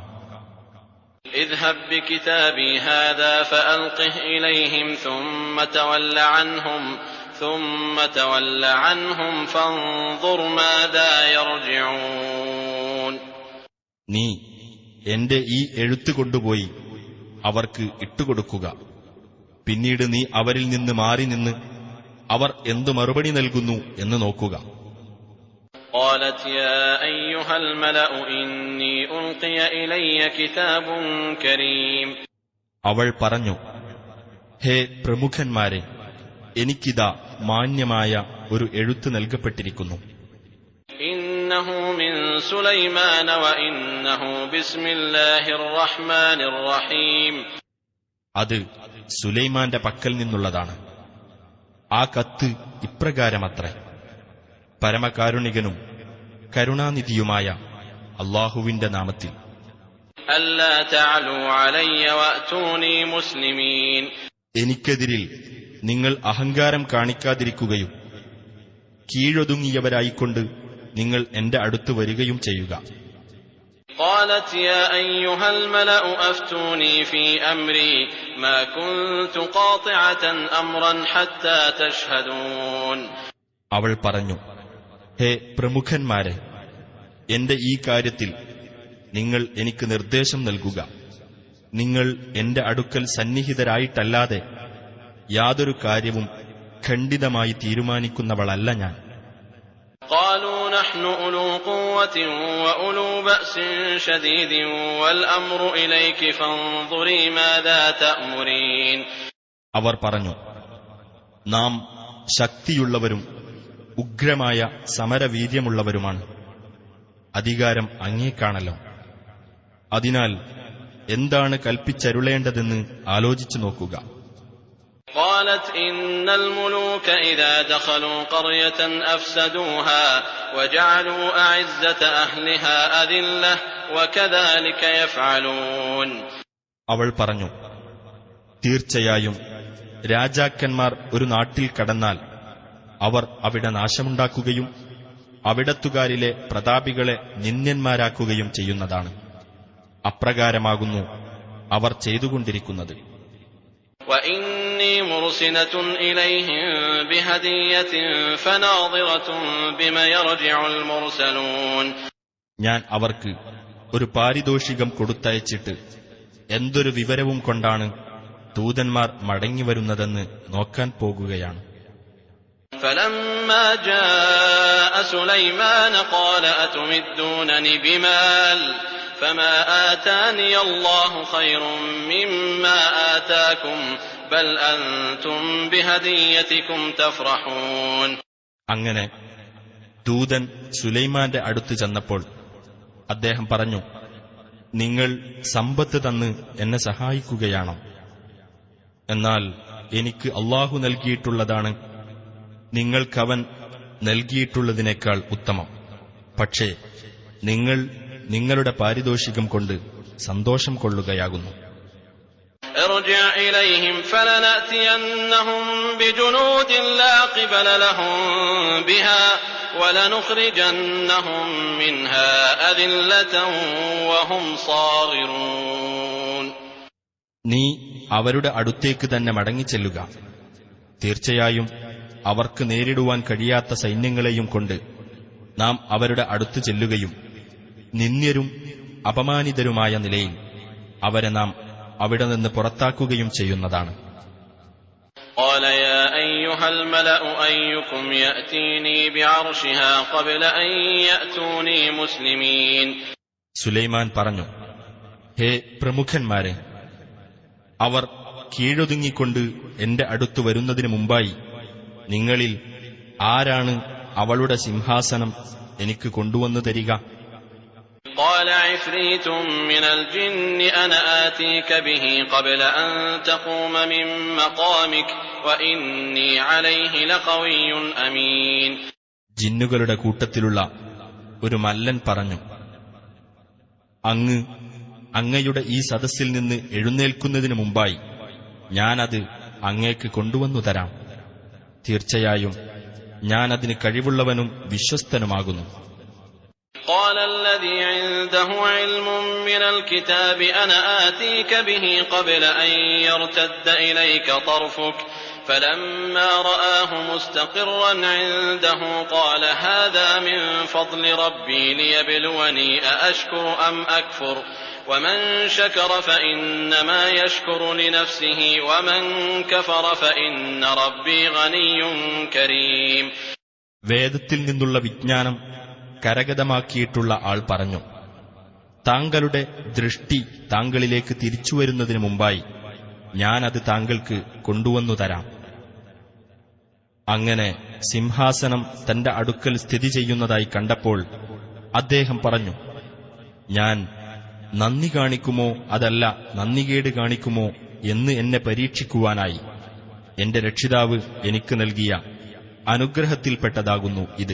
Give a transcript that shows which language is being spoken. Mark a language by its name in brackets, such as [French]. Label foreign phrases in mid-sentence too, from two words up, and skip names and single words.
[Arabic] اذهب بكتابي هذا فألقه إليهم ثم تول عنهم فانظر ماذا يرجعون. [Malayalam] നീ എന്റെ ഈ എഴുത്ത് കൊണ്ടുപോയി അവർക്ക് ഇട്ടുകൊടുക്കുക. പിന്നീട് നീ അവരിൽ നിന്ന് മാറി നിന്ന് അവർ എന്തു മറുപടി നൽകുന്നു എന്ന് നോക്കുക. [Arabic] قالت يا أيها الملأ إني ألقي إلي كتاب كريم. [Malayalam] അവൾ പറഞ്ഞു, ഹേ പ്രമുഖന്മാരെ, എനിക്കിതാ മാന്യമായ ഒരു എഴുത്ത് നൽകപ്പെട്ടിരിക്കുന്നു. [Arabic] إنه من سليمان وإنه بسم الله الرحمن الرحيم. [Malayalam] അത് സുലൈമാന്റെ പക്കൽ നിന്നുള്ളതാണ്. ആ കത്ത് ഇപ്രകാരമത്രേ: പരമകാരുണികനും കരുണാനിധിയുമായ അല്ലാഹുവിന്റെ നാമത്തിൽ. [Arabic] ألا تعلوا علي وأتوني مسلمين. [Malayalam] എനിക്കെതിരിൽ നിങ്ങൾ അഹങ്കാരം കാണിക്കാതിരിക്കുകയും കീഴൊതുങ്ങിയവരായിക്കൊണ്ട് നിങ്ങൾ എന്റെ അടുത്ത് വരികയും ചെയ്യുക. [Arabic] قالت يا أيها الملأ أفتوني في أمري ما كنت قاطعة أمرا حتى تشهدون. [Malayalam] അവൾ പറഞ്ഞു, ഹേ പ്രമുഖന്മാരെ, എന്റെ ഈ കാര്യത്തിൽ നിങ്ങൾ എനിക്ക് നിർദ്ദേശം നൽകുക. നിങ്ങൾ എന്റെ അടുക്കൽ സന്നിഹിതരായിട്ടല്ലാതെ യാതൊരു കാര്യവും ഖണ്ഡിതമായി തീരുമാനിക്കുന്നവളല്ല ഞാൻ. [Arabic] قالوا نحن أولو قوة وأولو بأس شديد والأمر إليك فانظري ماذا تأمرين. [Malayalam] അവർ പറഞ്ഞു, നാം ശക്തിയുള്ളവരും ഉഗ്രമായ സമരവീര്യമുള്ളവരുമാണ്. അധികാരം അങ്ങേക്കാണല്ലോ. അതിനാൽ എന്താണ് കൽപ്പിച്ചരുളേണ്ടതെന്ന് ആലോചിച്ചു നോക്കുക. [Arabic] قالت إن الملوك إذا دخلوا قرية أفسدوها وجعلوا أعزة أهلها أذلة وكذلك يفعلون. [Malayalam] അവൾ പറഞ്ഞു, തീർച്ചയായും രാജാക്കന്മാർ ഒരു നാട്ടിൽ കടന്നാൽ അവർ അവിടെ നാശമുണ്ടാക്കുകയും അവിടത്തുകാരിലെ പ്രതാപികളെ നിന്ദ്യന്മാരാക്കുകയും ചെയ്യുന്നതാണ്. അപ്രകാരമാകുന്നു അവർ ചെയ്തുകൊണ്ടിരിക്കുന്നത്. [Arabic] وإني مرسلة إليهم بهدية فناظرة بما يرجع المرسلون. [Malayalam] ഞാൻ അവർക്ക് ഒരു പാരിതോഷികം കൊടുത്തയച്ചിട്ട് എന്തൊരു വിവരവും കൊണ്ടാണ് ദൂതന്മാർ മടങ്ങിവരുന്നതെന്ന് നോക്കാൻ പോകുകയാണ്. [Arabic] فلما جاء سليمان قال أتمدونني بمال فما آتاني الله خير مما آتاكم بل أنتم بهديتكم تفرحون. [Malayalam] അങ്ങനെ ദൂതൻ സുലൈമാന്റെ അടുത്ത് ചെന്നപ്പോൾ അദ്ദേഹം പറഞ്ഞു, നിങ്ങൾ സമ്പത്ത് തന്ന് എന്നെ സഹായിക്കുകയാണോ? എന്നാൽ എനിക്ക് അല്ലാഹു നൽകിയിട്ടുള്ളതാണ് നിങ്ങൾക്കവൻ നൽകിയിട്ടുള്ളതിനേക്കാൾ ഉത്തമം. പക്ഷേ നിങ്ങൾ നിങ്ങളുടെ പാരിതോഷികം കൊണ്ട് സന്തോഷം കൊള്ളുകയാകുന്നു. [Arabic] ارجع إليهم فلنأتينهم بجنود لا قبل لهم بها ولنخرجنهم منها أذلة وهم صاغرون. [Malayalam] നീ അവരുടെ അടുത്തേക്ക് തന്നെ മടങ്ങിച്ചെല്ലുക. തീർച്ചയായും അവർക്ക് നേരിടുവാൻ കഴിയാത്ത സൈന്യങ്ങളെയും കൊണ്ട് നാം അവരുടെ അടുത്ത് ചെല്ലുകയും നിന്ദ്യരും അപമാനിതരുമായ നിലയിൽ അവരെ നാം അവിടെ നിന്ന് പുറത്താക്കുകയും ചെയ്യുന്നതാണ്. [Arabic] قال يا أيها الملأ أيكم يأتيني بعرشها قبل أن يأتوني مسلمين. [Malayalam] സുലൈമാൻ പറഞ്ഞു, ഹേ പ്രമുഖന്മാരെ, അവർ കീഴൊതുങ്ങിക്കൊണ്ട് എന്റെ അടുത്തു വരുന്നതിനു മുമ്പായി നിങ്ങളിൽ ആരാണ് അവളുടെ സിംഹാസനം എനിക്ക് കൊണ്ടുവന്നു തരിക? [Arabic] قال عفريت من الجن أنا آتيك به قبل أن تقوم من مقامك وإني عليه لقوي أمين. [Malayalam] ജിന്നുകളുടെ കൂട്ടത്തിലുള്ള ഒരു മല്ലൻ പറഞ്ഞു, അങ്ങയുടെ ഈ സദസ്സിൽ നിന്ന് എഴുന്നേൽക്കുന്നതിനു മുമ്പായി ഞാനത് അങ്ങേക്ക് കൊണ്ടുവന്നു തരാം. തീർച്ചയായും ഞാൻ അതിന് കഴിവുള്ളവനും വിശ്വസ്തനുമാകുന്നു. [Arabic] قال الذي عنده علم من الكتاب أنا آتيك به قبل أن يرتد إليك طرفك فلما رآه مستقرا عنده قال هذا من فضل ربي ليبلوني أأشكر أم أكفر ومن شكر فإنما يشكر لنفسه ومن كفر فإن ربي غني كريم. [Malayalam] വേദത്തിൽ നിന്നുള്ള വിജ്ഞാനം കരഗതമാക്കിയിട്ടുള്ള ആൾ പറഞ്ഞു, താങ്കളുടെ ദൃഷ്ടി താങ്കളിലേക്ക് തിരിച്ചുവരുന്നതിനു മുമ്പായി ഞാനത് താങ്കൾക്ക് കൊണ്ടുവന്നു തരാം. അങ്ങനെ സിംഹാസനം തന്റെ അടുക്കൽ സ്ഥിതി ചെയ്യുന്നതായി കണ്ടപ്പോൾ അദ്ദേഹം പറഞ്ഞു, ഞാൻ നന്ദി കാണിക്കുമോ അതല്ല നന്ദികേട് കാണിക്കുമോ എന്ന് എന്നെ പരീക്ഷിക്കുവാനായി എന്റെ രക്ഷിതാവ് എനിക്ക് നൽകിയ അനുഗ്രഹത്തിൽപ്പെട്ടതാകുന്നു ഇത്.